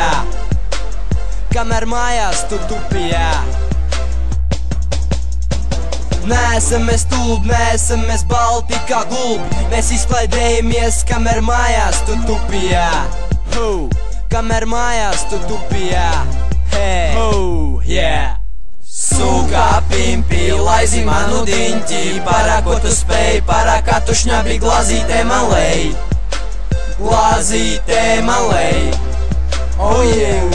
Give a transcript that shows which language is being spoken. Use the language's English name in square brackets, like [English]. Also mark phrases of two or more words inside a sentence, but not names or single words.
[Latvian] Kamēr mājās tu tupijā. Neesam mēs tulbi, neesam mēs balti kā gulbi. Mēs izklaidējamies, kamēr mājās tu tupijā. Kamēr mājās tu tupijā. [English] Hey, yeah. [Latvian] Sūkā pimpi, laizi manu diņķi, parāk ko tu spēj, parākā tu šņabī glāzītē malei. Glāzītē malei. [English] Oh yeah.